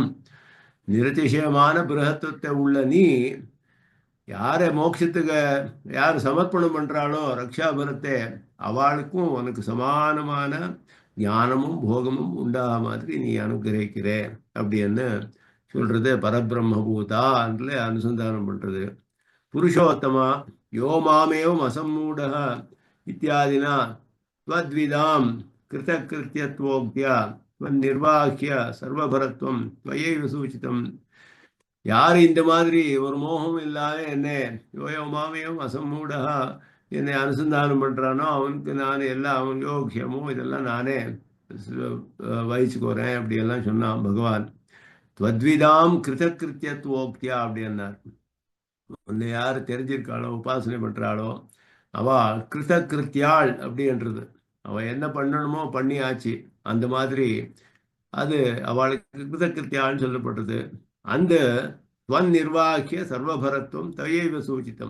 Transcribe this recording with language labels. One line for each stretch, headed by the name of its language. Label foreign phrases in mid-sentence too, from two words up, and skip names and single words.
Tamil: நிரதிசயமான பிருகத்துவத்தை உள்ள நீ யாரை மோட்சத்துக்கு யார் சமர்ப்பணம் பண்றாளோ ரக்ஷாபரத்தை, அவளுக்கும் உனக்கு சமானமான ஞானமும் போகமும் உண்டாக மாதிரி நீ அனுகிரகிக்கிற அப்படின்னு சொல்றது பரபிரம்மபூதா என்று அனுசந்தானம் பண்றது.
Sanskrit: पुरुषोत्तम यो मामेवम् असम्मूढः इत्यादिना त्वद्विदां कृतकृत्यत्वोक्त्या त्वन्निर्वाह्य சர்வபரத்வம் त्वयैव சூச்சிதம்.
Tamil: யார் இந்த மாதிரி ஒரு மோகம் இல்லாத என்னை
Sanskrit: यो यो मामेवम् असम्मूढः
Tamil: என்னை அனுசந்தானம் பண்றானோ அவனுக்கு நான் எல்லாம் அவன் யோக்கியமோ இதெல்லாம் நானே வகிச்சுக்கோறேன் அப்படியெல்லாம் சொன்னான் பகவான்.
Sanskrit: त्वद्विदां कृतकृत्यत्वोक्त्या அப்படின்னார்.
Tamil: உன்னை யார் தெரிஞ்சிருக்காளோ உபாசனை பண்றாளோ அவ கிருத்தியாள் அப்படின்றது. அவ என்ன பண்ணணுமோ பண்ணியாச்சு. அந்த மாதிரி அது அவளுக்கு கிருத்தியாள்னு சொல்லப்பட்டது.
Sanskrit: அந்த त्वन् निर्वाह्य सर्वभरत्वम् त्वयैव सूचितम्.